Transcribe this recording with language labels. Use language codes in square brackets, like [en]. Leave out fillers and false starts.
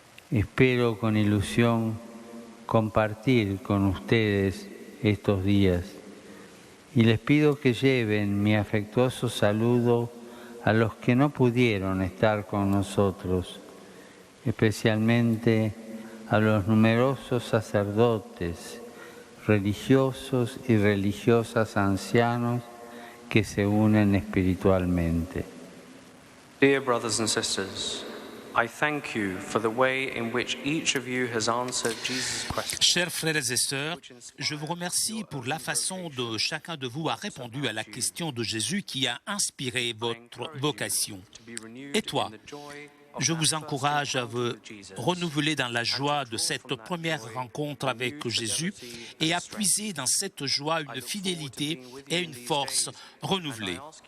[es] Espero con ilusión compartir con ustedes estos días y les pido que lleven mi afectuoso saludo a los que no pudieron estar con nosotros, especialmente a los numerosos sacerdotes, religiosos y religiosas ancianos que se unen espiritualmente. [en] Dear brothers and sisters, I thank you for the way in which each of you has answered Jesus' question. [fr] Chers frères et sœurs, je vous remercie pour la façon dont chacun de vous a répondu à la question de Jésus qui a inspiré votre vocation. Et toi, je vous encourage à vous renouveler dans la joie de cette première rencontre avec Jésus et à puiser dans cette joie une fidélité et une force renouvelée.